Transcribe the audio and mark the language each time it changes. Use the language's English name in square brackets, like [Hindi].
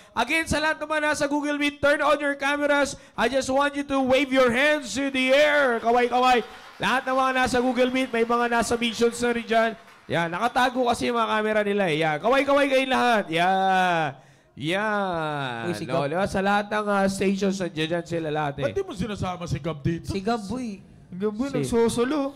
[Filipino] Again, sa lahat ng mga nasa Google Meet, [English] turn on your cameras. I just want you to wave your hands to the air. [Filipino] Kaway-kaway. Lahat ng mga nasa Google Meet, may mga nasa missions na rin dyan. Yan, nakatago kasi yung mga camera nila. Yan, kaway-kaway kayo lahat. Yan. Yan. Uy, si No, Gab. diba? Sa lahat ng stations, nandiyan sila lahat eh. Ba't di mo sinasama si Gab dito? Si Gaboy. Gabi, nagsusulo.